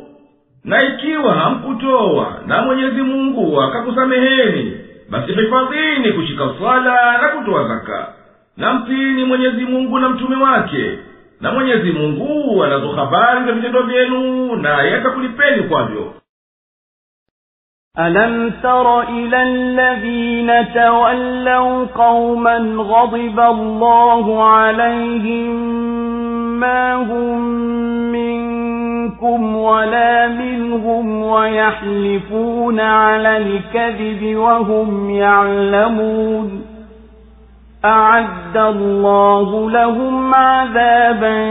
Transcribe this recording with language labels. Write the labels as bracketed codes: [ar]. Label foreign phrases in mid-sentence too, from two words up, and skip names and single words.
[sw] Na ikiwa hamkutoa na Mwenyezi Mungu akakusameheni, basi hifadhini kushika sala na kutoa zaka, na mtini Mwenyezi Mungu na mtume wake. Na Mwenyezi Mungu anazo habari za vitendo vyenu, naye atakulipeni kwavyo. [ar] ألم تر إلى الذين تولوا قوما غضب الله عليهم ما هم منكم ولا منهم ويحلفون على الكذب وهم يعلمون أعد الله لهم عذابا